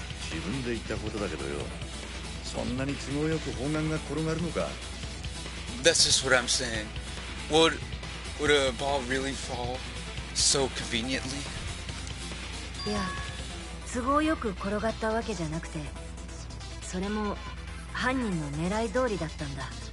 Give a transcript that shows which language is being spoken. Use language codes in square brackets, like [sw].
[ja] 自分で言ったことだけどよ。そんなに都合よく砲丸が転がるのか。 [en] That's just what I'm saying. Would a ball really fall so conveniently? [ja] いや、都合よく転がったわけじゃなくて、それも犯人の狙い通りだったんだ。